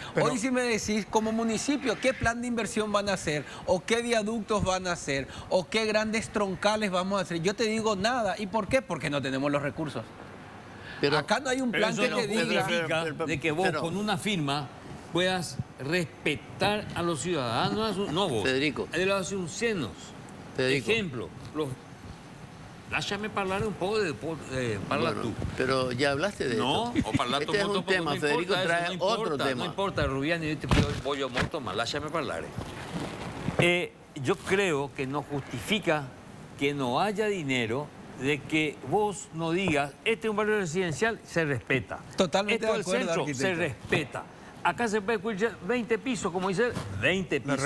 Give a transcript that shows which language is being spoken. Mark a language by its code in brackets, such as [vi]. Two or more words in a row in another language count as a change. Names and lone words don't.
[es] Hoy si me decís, como municipio, qué plan de inversión van a hacer, o qué viaductos van a hacer, o qué grandes troncales vamos a hacer, yo te digo nada. ¿Y por qué? Porque no tenemos los recursos. Pero acá no hay un plan que te diga de que vos con una firma puedas respetar a los ciudadanos, no vos, Federico, de los asuncenos. Federico. Ejemplo, [it] lasciami parlare un poco parla tú. [es] Pero ya hablaste de no, esto. [it] Ho parlato [es] este es [it] molto [es] un [it] poco, [es] tema, no Federico importa trae eso, otro tema. No importa, [it] Rubiani, io ti voglio molto, ma lasciami parlare. [es] Yo creo que no justifica que no haya dinero de que vos no digas, este es un barrio residencial, se respeta. Totalmente Esto de acuerdo, centro, arquitecto. se respeta. Acá se puede construir 20 pisos, como dice, 20 pisos.